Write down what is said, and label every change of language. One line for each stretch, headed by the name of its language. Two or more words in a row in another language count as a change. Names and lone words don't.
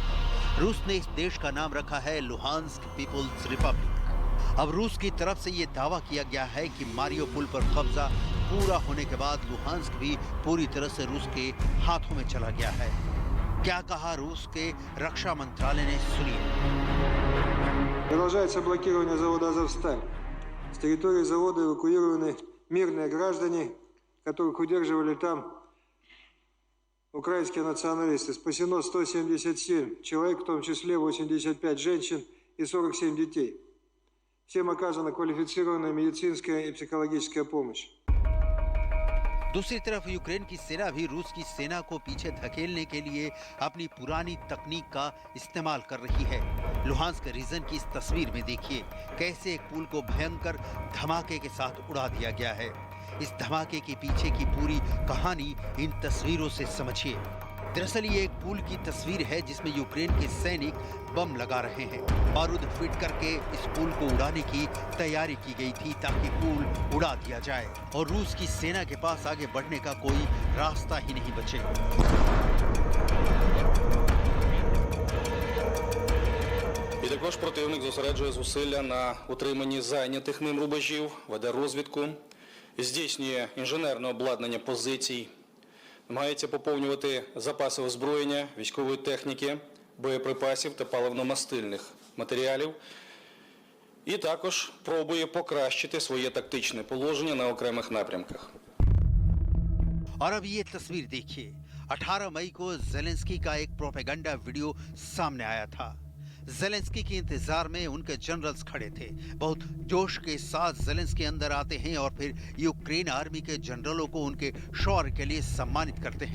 Hindi: रूस ने इस देश का नाम रखा है लुहांस्क पीपुल्स रिपब्लिक। अब रूस की तरफ से ये दावा किया गया है कि मारियोपोल पर कब्जा पूरा होने के बाद लुहांस्क भी पूरी तरह से रूस के हाथों में चला गया है। क्या कहा रूस के रक्षा मंत्रालय ने, सुनिए।
Russian: Продолжается блокирование завода «Азовсталь». С территории завода эвакуированы мирные граждане, которых удерживали там украинские националисты. Спасено 177 человек, в том числе 85 женщин и 47 детей. Всем оказана квалифицированная медицинская и психологическая помощь.
Hindi: दूसरी तरफ यूक्रेन की सेना भी रूस की सेना को पीछे धकेलने के लिए अपनी पुरानी तकनीक का इस्तेमाल कर रही है। लुहांस्क रीजन की इस तस्वीर में देखिए कैसे एक पुल को भयंकर धमाके के साथ उड़ा दिया गया है। इस धमाके के पीछे की पूरी कहानी इन तस्वीरों से समझिए। दरअसल ये एक पुल की तस्वीर है जिसमें यूक्रेन के सैनिक बम लगा रहे हैं। बारूद फिट करके इस पुल को उड़ाने की तैयारी की गई थी ताकि पुल उड़ा दिया जाए और रूस की सेना के पास आगे बढ़ने का कोई रास्ता ही नहीं बचे।
Ukrainian: І також противник зосереджує зусилля на утриманні зайнятих ним рубежів, веде розвідку, здійснює інженерне обладнання позицій, намагається поповнювати запаси озброєння, військової техніки, боєприпасів та паливно-мастильних матеріалів і також пробує покращити своє тактичне положення на окремих напрямках.
Hindi: और अब ये तस्वीर देखिए। 18 मई को ज़ेलेंस्की का एक प्रोपेगेंडा वीडियो सामने आया था। ज़ेलेंस्की के इंतजार में उनके जनरल्स खड़े थे। बहुत जोश के साथ ज़ेलेंस्की अंदर आते हैं और फिर यूक्रेन आर्मी के जनरलों को उनके शौर्य के लिए सम्मानित करते हैं।